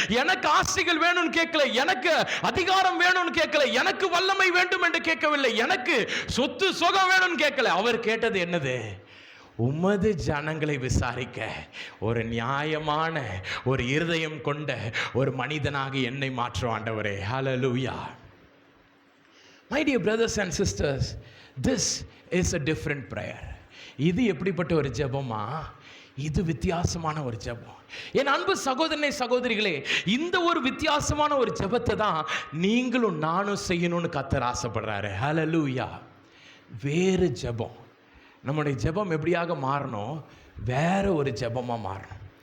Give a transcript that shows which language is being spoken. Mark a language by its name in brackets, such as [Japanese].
[Tamil] எனக்கு ஆசைகள் வேணும்னு கேட்கல. எனக்கு அதிகாரம் வேணும்னு கேட்கல. எனக்கு வல்லமை வேண்டும் என்று கேட்கவில்லை. எனக்கு சொத்து சுகம் வேணும்னு கேட்கல. அவர் கேட்டது என்னது? உமது ஜனங்களை விசாரிக்க ஒரு நியாயமான ஒரு இருதயம் கொண்ட ஒரு மனிதனாக என்னை மாற்றும் ஆண்டவரே. ஹல்லேலூயா. [English] My dear brothers and sisters, this is a different prayer. [Tamil] இது எப்படிப்பட்ட ஒரு ஜெபமா? இது வித்தியாசமான ஒரு ஜெபம். என் அன்பு சகோதரனே, சகோதரிகளே, இந்த ஒரு வித்தியாசமான ஒரு ஜெபத்தை தான் நீங்களும் நானும் செய்யணும்னு கர்த்தர் ஆசைப்படுறாரு. ஹல்லேலூயா. வேறு ஜெபம். நம்முடைய ஜெபம் எப்படியாக மாறணும்? வேற ஒரு ஜெபமா மாறணும்.